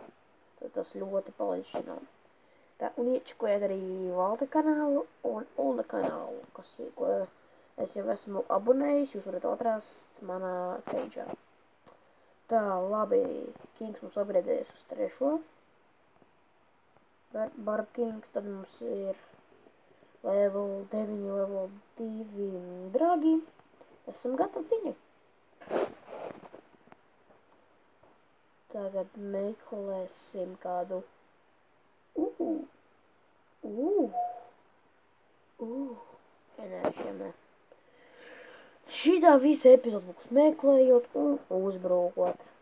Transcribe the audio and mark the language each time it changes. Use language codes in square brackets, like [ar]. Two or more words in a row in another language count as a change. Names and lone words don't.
[lv] Tad tas ļoti palīdz šinām. Tā, un iečakojiet arī Valta kanālu un Ulda kanālu, ko es jau esmu abonējis, jūs varat atrast manā page'ā. Tā, labi, Kings mums upgradeēs uz 3. Barb Kings, tad mums ir level 9, level 2 dragi. Esam gatavi ciņai. Tagad meklēsim kādu. Nē. Šitā visa epizoda būs meklējot un uzbrukot.